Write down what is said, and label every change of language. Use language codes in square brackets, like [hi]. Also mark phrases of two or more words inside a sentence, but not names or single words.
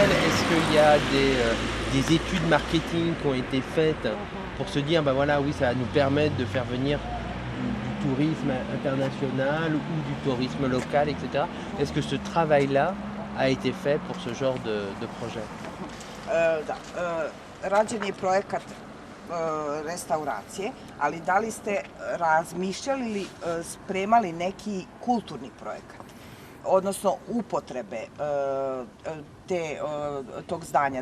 [fr] Est-ce qu'il y a des études marketing qui ont été faites pour se dire, ben voilà, oui, ça va nous permettre de faire venir du tourisme international ou du tourisme local, etc. Est-ce que ce travail-là a été fait pour ce genre de projet? [sr] Rađen je projekat restauracije, ali da li ste razmišljali ili spremali neki kulturni projekat, odnosno upotrebe tog zdanja?